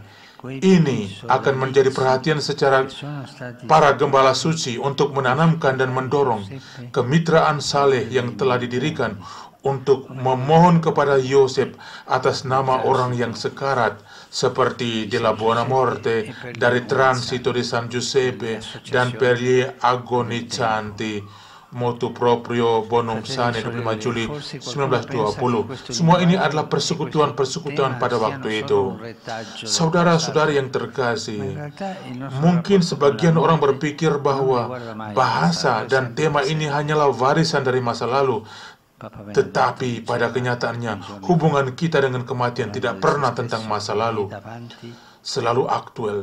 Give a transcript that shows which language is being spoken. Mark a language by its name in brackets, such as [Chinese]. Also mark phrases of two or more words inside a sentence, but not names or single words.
[Indonesian] Ini akan menjadi perhatian secara para gembala suci untuk menanamkan dan mendorong kemitraan saleh yang telah didirikan untuk memohon kepada Yosef atas nama orang yang sekarat, seperti Della Buona Morte, dari Transito di San Giuseppe, dan Per gli Agonizzanti, Motu Proprio Bonum Sane 25 Juli 1920. Semua ini adalah persekutuan-persekutuan pada waktu itu. Saudara-saudari yang terkasih, mungkin sebagian orang berpikir bahwa bahasa dan tema ini hanyalah warisan dari masa lalu, tetapi pada kenyataannya hubungan kita dengan kematian tidak pernah tentang masa lalu, selalu aktual.